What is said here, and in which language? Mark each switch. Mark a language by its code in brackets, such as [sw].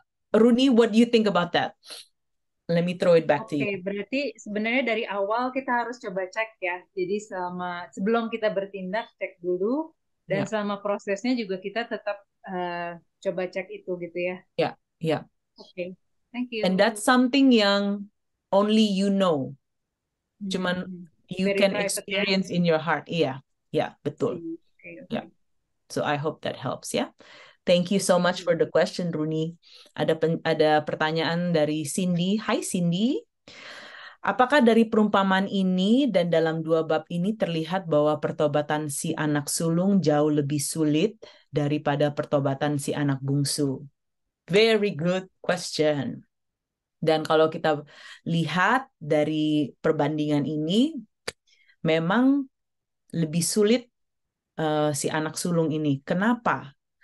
[en] Runi, what do you think about that? Let me throw it back to you. [id] Oke, berarti sebenarnya dari awal kita harus coba cek ya. Jadi sebelum kita bertindak, cek dulu. Dan selama prosesnya juga kita tetap coba cek itu gitu ya. Ya. [en] Oke, thank you. And that's something yang only you know. Cuman you Very can private, experience in your heart. [id] Iya, betul. [en] Okay. Yeah. So I hope that helps ya. Thank you so much for the question, Runi. [id] Ada pertanyaan dari Cindy. Hai Cindy. Apakah dari perumpamaan ini dan dalam 2 bab ini terlihat bahwa pertobatan si anak sulung jauh lebih sulit daripada pertobatan si anak bungsu? [en] Very good question. [id] Dan kalau kita lihat dari perbandingan ini, memang lebih sulit si anak sulung ini. Kenapa?